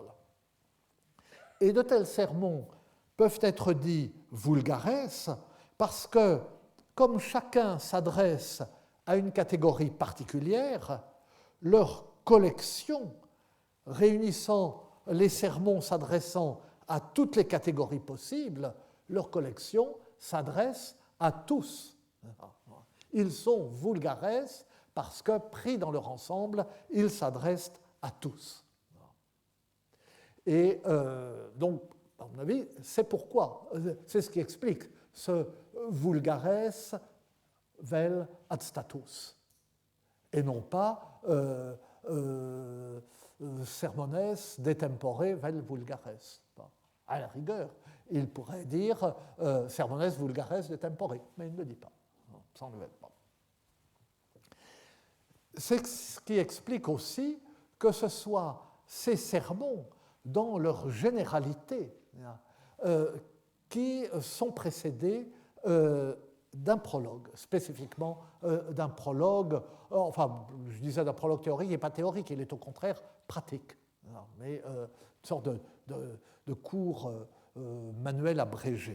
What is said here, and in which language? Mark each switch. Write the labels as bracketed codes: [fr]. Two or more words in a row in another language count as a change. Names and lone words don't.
[fr] Et de tels sermons peuvent être dits vulgares parce que, comme chacun s'adresse à une catégorie particulière, leur collection, réunissant les sermons s'adressant à toutes les catégories possibles, leur collection s'adresse à tous. Ils sont vulgares parce que, pris dans leur ensemble, ils s'adressent à tous. Et donc, à mon avis, c'est pourquoi, c'est ce qui explique ce [la] vulgares vel ad status, [fr] et non pas [la] sermones de tempore vel vulgares. [fr] À la rigueur, il pourrait dire [la] sermones vulgares de tempore, [fr] mais il ne le dit pas. Ça ne le veut pas. C'est ce qui explique aussi que ce soit ces sermons, dans leur généralité, qui sont précédés d'un prologue, spécifiquement d'un prologue, enfin, je disais d'un prologue théorique, il n'est pas théorique, il est au contraire pratique, mais une sorte de cours manuel abrégé.